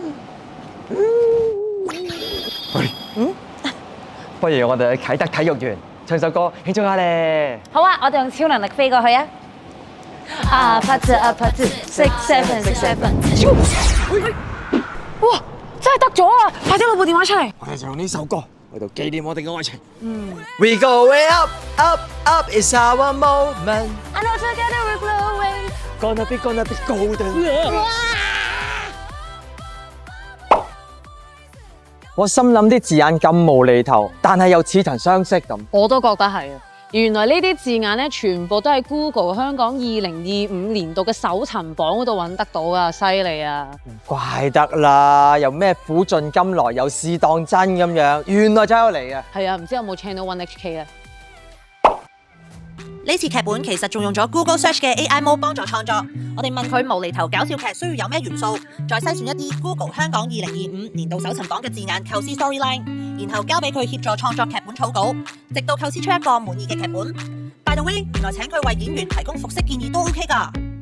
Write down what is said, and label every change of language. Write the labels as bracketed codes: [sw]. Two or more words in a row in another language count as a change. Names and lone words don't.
[yue] 不如我哋去啟德體育園唱首歌慶祝下咧。好啊，我哋用超能力飛過去啊！Part 2 6 7 6 7。哇，真係得咗啊！快啲攞部電話出嚟。我哋就用呢首歌去到紀念我哋嘅愛情。 [en] We going up, up, up is our moment. I know together we're glowing。 Gonna be golden。 [yue] 我心諗啲字眼咁無厘頭，但係又似曾相識咁。我都覺得係啊！原來呢啲字眼咧，全部都喺 Google 香港2025年度嘅搜尋榜嗰度揾得到啊！犀利啊！怪得啦，又咩苦盡甘來，又試當真咁樣，原來真係有嚟啊！係啊，唔知有冇 Channel One HK 啊？呢次劇本其實仲用咗 Google Search 嘅 AI Mode 幫助創作。我哋問佢無厘頭搞笑劇需要有咩元素，再篩選一啲 Google 香港2025年度搜尋榜嘅字眼構思 storyline， 然後交俾佢協助創作劇本草稿，直到構思出一個滿意嘅劇本。 [en] By the way， [yue] 原來請佢為演員提供服飾建議都 OK 㗎。